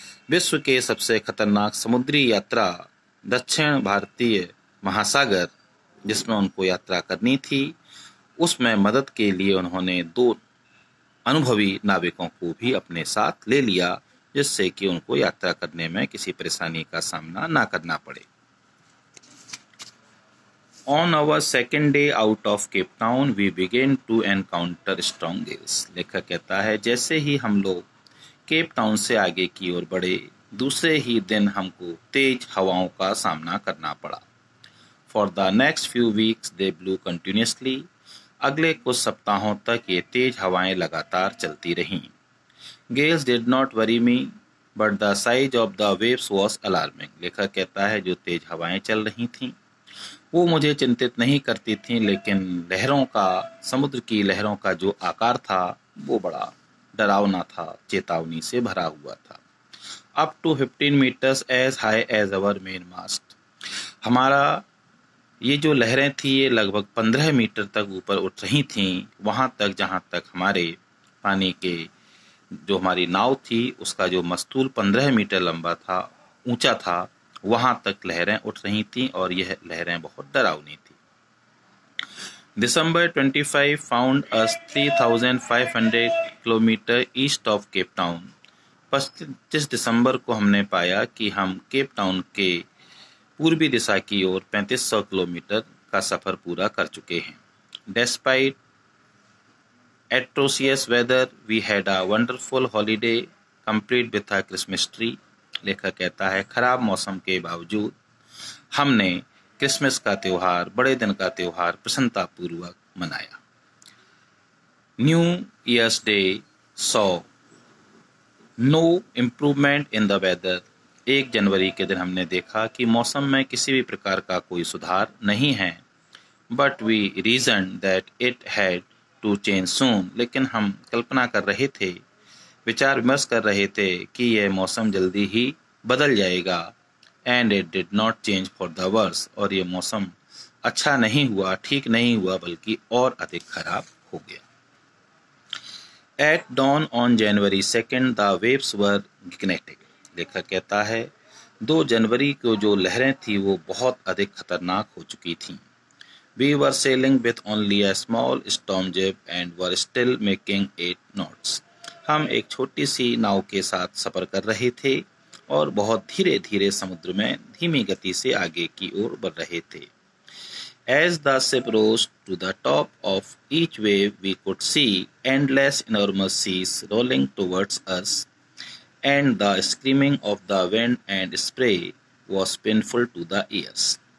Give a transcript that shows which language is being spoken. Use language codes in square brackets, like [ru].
[hi] विश्व के सबसे खतरनाक समुद्री यात्रा दक्षिण भारतीय महासागर, जिसमें उनको यात्रा करनी थी, उसमें मदद के लिए उन्होंने दो अनुभवी नाविकों को भी अपने साथ ले लिया, जिससे कि उनको यात्रा करने में किसी परेशानी का सामना ना करना पड़े। [en] On our second day out of Cape Town, we began to encounter strong gales. [hi] लेखक कहता है, जैसे ही हम लोग केप टाउन से आगे की ओर बढ़े, दूसरे ही दिन हमको तेज हवाओं का सामना करना पड़ा। [en] For the next few weeks, they blew continuously. [hi] अगले कुछ सप्ताहों तक ये तेज हवाएं लगातार चलती रहीं। [en] Gales did not worry me, but the size of the waves was alarming. [hi] लेखक कहता है, जो तेज हवाएं चल रही थीं, वो मुझे चिंतित नहीं करती थीं, लेकिन समुद्र की लहरों का जो आकार था, वो बड़ा डरावना था, चेतावनी से भरा हुआ था। [en] Up to 15 meters as high as our mainmast. [hi] हमारा ये जो लहरें थी, ये लगभग 15 मीटर तक ऊपर उठ रही थीं, वहां तक जहां तक हमारे पानी के जो हमारी नाव थी, उसका जो मस्तूल 15 मीटर लंबा था, ऊंचा था, वहां तक लहरें उठ रही थीं और यह लहरें बहुत डरावनी थी। [en] December 25 found us 3,500 kilometre east of Cape Town. [hi] 25 दिसंबर को हमने पाया कि हम केप टाउन के पूर्वी दिशा की ओर 3500 किलोमीटर का सफर पूरा कर चुके हैं। [en] Despite atrocious weather, we had a wonderful holiday complete with a Christmas tree. [hi] लेखक कहता है, खराब मौसम के बावजूद हमने क्रिसमस का त्योहार, बड़े दिन का त्योहार प्रसन्नता पूर्वक मनाया। [en] New year's day saw no improvement in the weather. [hi] 1 जनवरी के दिन हमने देखा कि मौसम में किसी भी प्रकार का कोई सुधार नहीं है। [en] But we reason that it had to change soon. [hi] लेकिन हम कल्पना कर रहे थे, विचार विमर्श कर रहे थे कि यह मौसम जल्दी ही बदल जाएगा। [en] And it did not change for the worse. [hi] और ये मौसम अच्छा नहीं हुआ, ठीक नहीं हुआ, बल्कि और अधिक खराब हो गया। [en] At dawn on January 2 the waves were gigantic. [hi] लेखक कहता है, 2 जनवरी को जो लहरें थी, वो बहुत अधिक खतरनाक हो चुकी थीं। [en] We were sailing with only a small storm jib and were still making 8 knots. [hi] हम एक छोटी सी नाव के साथ सफर कर रहे थे और बहुत धीरे धीरे समुद्र में धीमी गति से आगे की ओर बढ़ रहे थे। [en] As the ship rose to the top of each wave, we could see endless enormous seas rolling towards us, and the screaming of the wind and spray was painful to the ears.